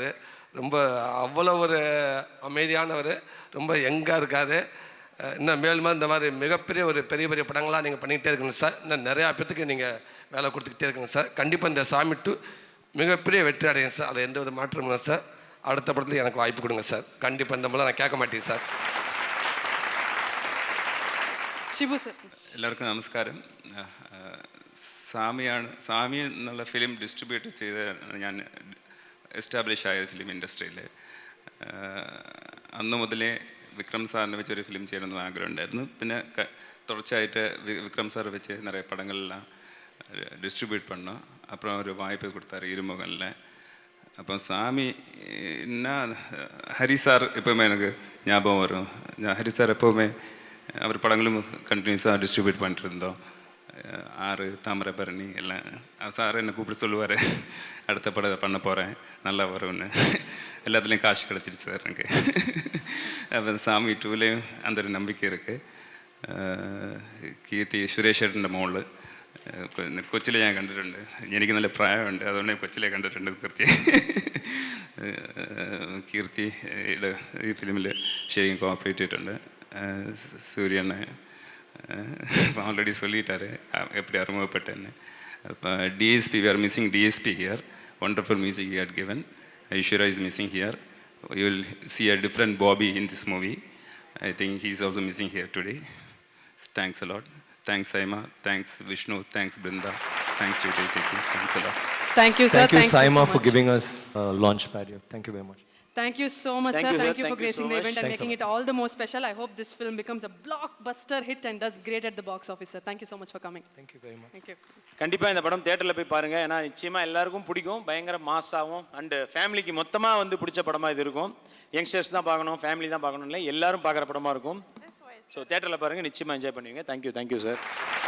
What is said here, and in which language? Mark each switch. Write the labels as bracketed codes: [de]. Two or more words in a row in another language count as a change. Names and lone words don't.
[ta] ரொம்ப அவ்வளோ ஒரு அமைதியானவர், ரொம்ப யங்காக இருக்கார். இன்னும் மேலுமே இந்த மாதிரி மிகப்பெரிய ஒரு பெரிய பெரிய படங்களாக நீங்கள் பண்ணிக்கிட்டே இருக்கணும் சார். இன்னும் நிறையா பேத்துக்கு நீங்கள் வேலை கொடுத்துக்கிட்டே இருக்கணும் சார். கண்டிப்பாக இந்த சாமி 2 மிகப்பெரிய வெற்றி அடையும் சார். அதில் எந்த வித மாற்றமும் இல்லை சார். அடுத்த படத்தில் எனக்கு வாய்ப்பு கொடுங்க சார். கண்டிப்பாக இந்த மூலம் நான் கேட்க மாட்டேன் സാർ. [ml] ഷിബു സർ. എല്ലാവർക്കും നമസ്കാരം. സാമി എന്നുള്ള ഫിലിം ഡിസ്ട്രിബ്യൂട്ട് ചെയ്ത് ഞാൻ എസ്റ്റാബ്ലിഷ് ആയ ഫിലിം ഇൻഡസ്ട്രിയിൽ. അന്ന് മുതലേ വിക്രം സാറിനെ വെച്ചൊരു ഫിലിം ചെയ്യണമെന്ന് ആഗ്രഹം ഉണ്ടായിരുന്നു. പിന്നെ തുടർച്ചയായിട്ട് വിക്രം സാർ വെച്ച് നിറയെ പടങ്ങളെല്ലാം [ta] டிஸ்ட்ரிபியூட் பண்ணோம். அப்புறம் ஒரு வாய்ப்பு கொடுத்தாரு இருமுகனில். அப்போ சாமின்னா ஹரி சார் எப்போவுமே எனக்கு ஞாபகம் வரும். ஹரி சார் எப்போவுமே அவர் படங்களும் கண்டினியூஸாக டிஸ்ட்ரிபியூட் பண்ணிட்டு இருந்தோம். 6 தாமிரபரணி எல்லாம். சார் என்னை கூப்பிட்டு சொல்லுவார், அடுத்த படம் பண்ண போகிறேன், நல்லா வரும்னு. எல்லாத்துலேயும் காசு கிடச்சிருச்சு சார் எனக்கு. அப்போ சாமி 2லேயும் அந்த ஒரு நம்பிக்கை இருக்குது. [ml] കീർത്തി സുരേഷേട്ടൻ്റെ മോള് കൊച്ചിലെ ഞാൻ കണ്ടിട്ടുണ്ട്. എനിക്ക് നല്ല പ്രായമുണ്ട്, അതുകൊണ്ട് കൊച്ചിലെ കണ്ടിട്ടുണ്ട് കീർത്തിയുടെ ഈ ഫിലിമിൽ ശരിക്കും കോപ്പറേറ്റ് ചെയ്തിട്ടുണ്ട്. [ta] സൂര്യനെ ஆல்ரெடி சொல்லிட்டாரு எப்படி அறிமுகப்பட்டேன்னு. [en] இப்போ DSP we are missing DSP here. Wonderful music he had given. Aishwarya is missing here. You will see a different Bobby in this movie. I think he is also missing here today. Thanks a lot. Thanks Saima. Thanks Vishnu. Thanks Brinda. Thanks Jyoti Chiki. Thanks a lot. Thank you sir. Thank you, Saima, so for much. giving us launch pad here. Thank you very much. Thank you so much Thank sir. you, sir. Thank you for Thank you gracing so the much. event and Thanks making it all the more special. I hope this film becomes a blockbuster hit and does great at the box office sir. Thank you so much for coming. Thank you very much. Thank you. [ta] கண்டிப்பாக இந்த படம் தேட்டரில் போய் பாருங்கள். ஏன்னா நிச்சயமாக எல்லாருக்கும் பிடிக்கும். பயங்கர மாஸாகவும் அண்டு ஃபேமிலிக்கு மொத்தமாக வந்து பிடிச்ச படமாக இது இருக்கும். யங்ஸ்டர்ஸ் தான் பார்க்கணும், ஃபேமிலி தான் பார்க்கணும், இல்லை எல்லாரும் பார்க்குற படமாக இருக்கும். ஸோ தேட்டரில் பாருங்கள், நிச்சயமாக என்ஜாய் பண்ணுவீங்க. [en] Thank you sir.